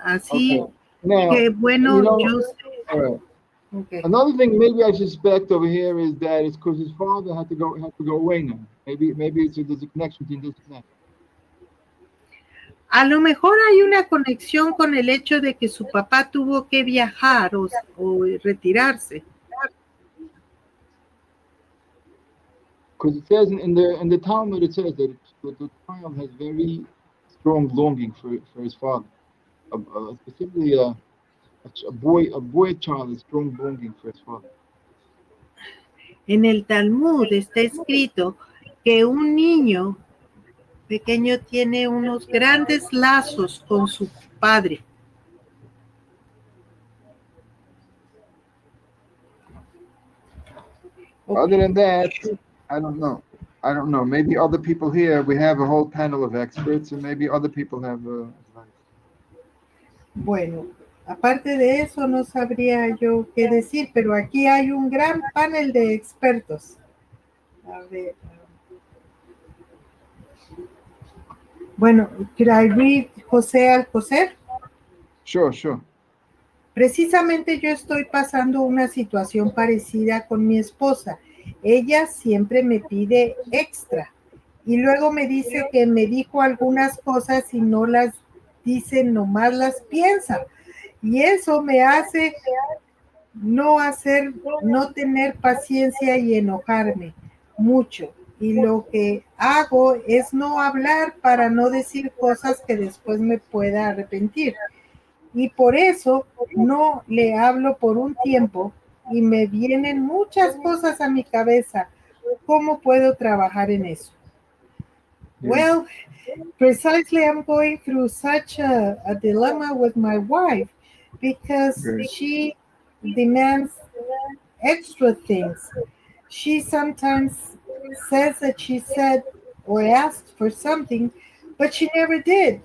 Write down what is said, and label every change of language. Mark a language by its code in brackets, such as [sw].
[es] Así que bueno, yo sé. [en] Right. Okay. Another thing maybe I suspect over here is that it's because his father had to go away now. Maybe there's a connection between this and that. [es] A lo mejor hay una conexión con el hecho de que su papá tuvo que viajar o retirarse. [en] Because it says in the Talmud, it says that the child has very strong longing for his father. Specifically, a boy child has strong longing for his father. [es] En el Talmud está escrito que un niño pequeño tiene unos grandes lazos con su padre. [en] Okay. Other than that, I don't know. Maybe other people here, we have a whole panel of experts, and maybe other people have advice. [es] Bueno, aparte de eso, no sabría yo qué decir, pero aquí hay un gran panel de expertos. A ver. Bueno, [en] could I read José Alcocer? Sure. [es] Precisamente yo estoy pasando una situación parecida con mi esposa. Ella siempre me pide extra y luego me dice que me dijo algunas cosas y no las dice, nomás las piensa. Y eso me hace no tener paciencia y enojarme mucho. Y lo que hago es no hablar para no decir cosas que después me pueda arrepentir. Y por eso no le hablo por un tiempo y me vienen muchas cosas a mi cabeza. ¿Cómo puedo trabajar en eso? [en] Yeah. Well, precisely I'm going through such a dilemma with my wife because Right. she demands extra things. She sometimes says that she said or asked for something, but she never did.